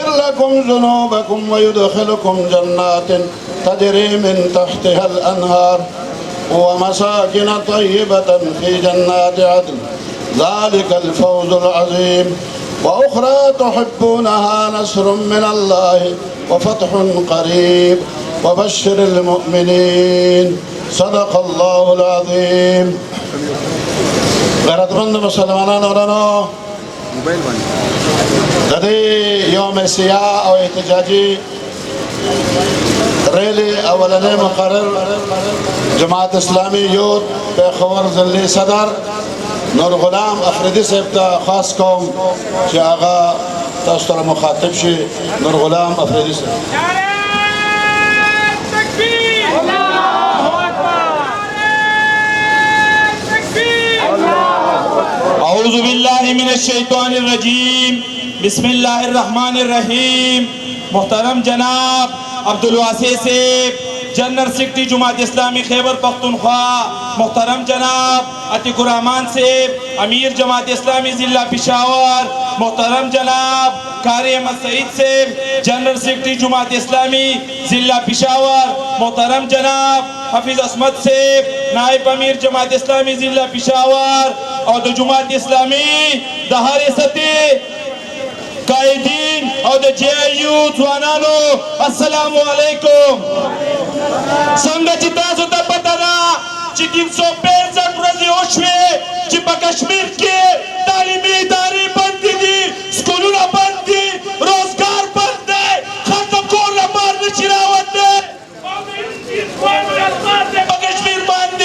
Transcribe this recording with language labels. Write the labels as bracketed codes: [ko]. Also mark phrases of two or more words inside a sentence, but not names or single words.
[ar] لكم ذنوبكم ويدخلكم جنات تجري من تحتها الأنهار ومساكن طيبة في جنات عدن ذلك الفوز العظيم وأخرى تحبونها نصر من الله وفتح قريب وبشر المؤمنين صدق الله العظيم. [ps] غیرتمند مسلمانانو ورانو د دې یوم سیاه او احتجاجي ریلی اولنی مقرر جماعت اسلامی یوت پیښور ضلعي صدر نور غلام افریدي صاحب ته خاص کوم چې هغه تاسو سره مخاطب شي. نور غلام افریدي صاحب. [ar] اعوذ باللہ من الشیطان الرجیم بسم اللہ الرحمن الرحیم. [ur] محترم جناب عبدالواسع صاحب جنرل سیکرٹری جماعت اسلامی خیبر پختونخوا، محترم جناب عتیق الرحمان صاحب امیر جماعت اسلامی ضلع پشاور، محترم جناب قاری احمد سعید صاحب جنرل سیکرٹری جماعت اسلامی ضلع پشاور، محترم جناب حفیظ عصمت صاحب نائب امیر جماعت اسلامی ضلع پشاور اور [ps] د جماعت اسلامی د هر سطح قائدین اور د جے یو ځوانانو [ar] السلام علیکم. [ps] څنګه چې تاسو ته پته ده چې 365 ورځې وشوې چې په کشمیر کې تعلیمي ادارې بندې دي، سکولونه بند دي، روزګار بند دی، خلک کور نه بهر نشي راوتلی په کشمیر باندې.